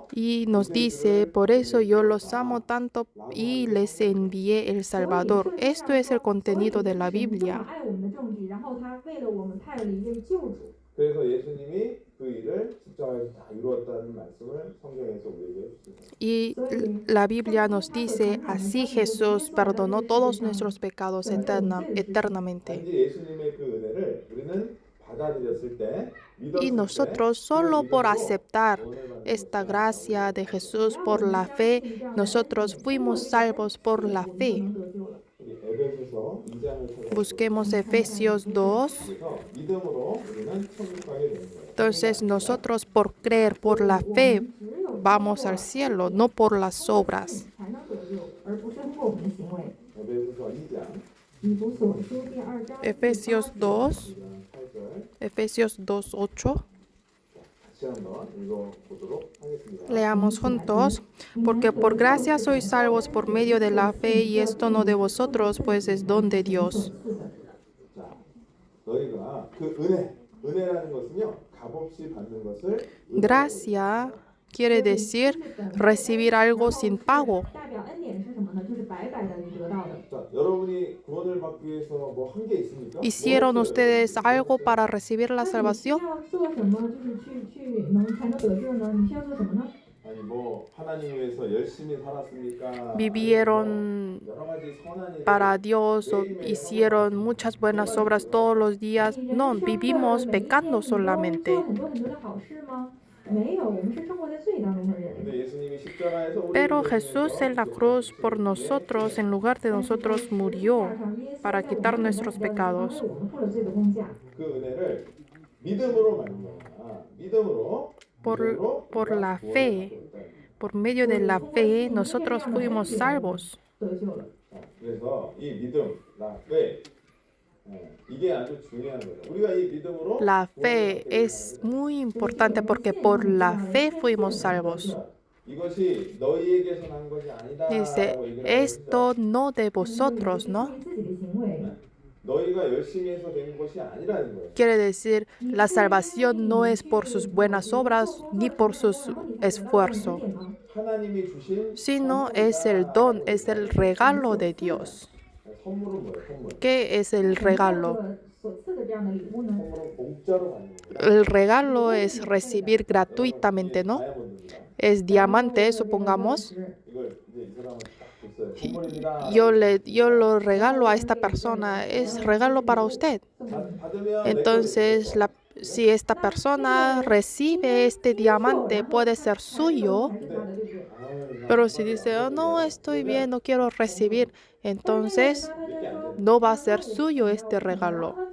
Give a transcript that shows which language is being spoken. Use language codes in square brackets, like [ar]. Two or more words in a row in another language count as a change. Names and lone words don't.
[es] Y nos dice, por eso yo los amo tanto y les envié el Salvador. Esto es el contenido de la Biblia. [ko] 그래서 예수님이 그 일을 십자가에서 다 이루었다는 말씀을 성경에서 우리에게 주셨습니다. [es] Y la Biblia nos dice, así Jesús perdonó todos nuestros pecados eternamente. [ko] 단지 예수님의 그 은혜를 우리는 받아들였을 때 믿었을 [es] Y [ko] 때 [es] nosotros solo por [ko] 그 믿음으로 [es] aceptar [ko] 구원을 받는 [es] esta gracia de Jesús por la fe, nosotros fuimos salvos por la fe. [ko] 우리 에베소서 2장을 찾아보면 [es] Busquemos Efesios 2. [ko] 그래서 믿음으로 우리는 천국 가게 되는 거예요. [es] Entonces nosotros por creer, por la fe, vamos al cielo, no por las obras. [ko] 에베소서 2장 [es] Efesios 2, [ko] 8절 [es] Efesios 2:8. [ko] 같이 한번 읽어보도록 하겠습니다. [es] Leamos juntos, porque por gracia sois salvos por medio de la fe, y esto no de vosotros, pues es don de Dios. [ko] 자, 너희가 그 은혜라는 것은요, 값없이 받는 것을 [es] Gracia quiere decir recibir algo sin pago. [ko] 자, 여러분이 구원을 받기 위해서 뭐 한 게 있습니까? [es] ¿Hicieron [ko] 뭐 했어요? [es] ustedes algo para recibir la salvación? [ko] 아니 뭐 하나님 위해서 열심히 살았습니까? [es] ¿Vivieron [ko] 여러 가지 선한 일을 [es] para Dios o hicieron muchas buenas obras todos los días? No, vivimos pecando solamente. [ko] 근데 예수님이 십자가에서 우리를 [es] Pero [ko] 위해서 [es] Jesús en la cruz por nosotros, en lugar de nosotros, murió para quitar nuestros pecados. [ko] 그 은혜를 믿음으로 받는 거야. 믿음으로 [es] Por la fe, por medio de la fe, nosotros fuimos salvos. [ko] 그래서 이 믿음, 왜 이게 아주 중요한 거예요. 우리가 이 믿음으로 [es] La fe es muy importante porque por la fe fuimos salvos. [ko] 이것이 너희에게서 난 것이 아니다. [es] Dice, esto no de vosotros, ¿no? [ko] 너희가 열심히 해서 된 것이 아니라는 거예요. [es] Quiere decir, la salvación no es por sus buenas obras ni por su esfuerzo, [ko] 하나님이 주신 [es] sino es el don, es el regalo de Dios. [ko] 선물은 뭐예요? 선물. [es] ¿Qué es el regalo? [ko] 선물은 공짜로 받는 거예요. [es] El regalo es recibir gratuitamente, ¿no? [ko] 다이아몬드입니다. [es] Es diamante, supongamos. [ko] 이걸 이제 이 사람은 딱 줬어요. 선물입니다. [es] Yo lo regalo a esta persona, es regalo para usted. [ko] 받으면 [es] Entonces, si esta persona recibe este diamante, puede ser suyo, pero si dice, oh, no, estoy bien, no quiero recibir, entonces no va a ser suyo este regalo.